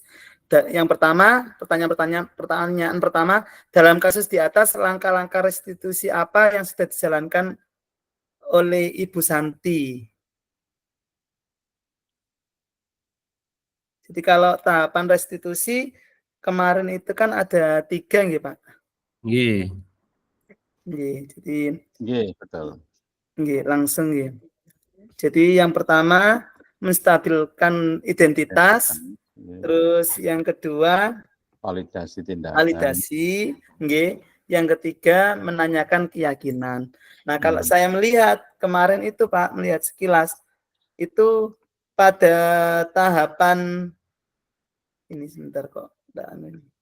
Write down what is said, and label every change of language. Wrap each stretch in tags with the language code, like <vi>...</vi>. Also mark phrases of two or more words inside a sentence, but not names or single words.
<id>Yang pertama, pertanyaan pertama, dalam kasus di atas, langkah-langkah restitusi apa yang sudah dijalankan oleh Ibu Santi? Jadi kalau tahapan restitusi kemarin itu kan ada 3 nggih, Pak. Nggih. Nggih, jadi Nggih, betul. Nggih, langsung nggih. Jadi yang pertama menstabilkan identitas, terus yang kedua validasi tindakan. Validasi, nggih. Yang ketiga menanyakan keyakinan. Nah, kalau saya melihat kemarin itu Pak, melihat sekilas itu pada tahapan ini sebentar kok, ini.</id>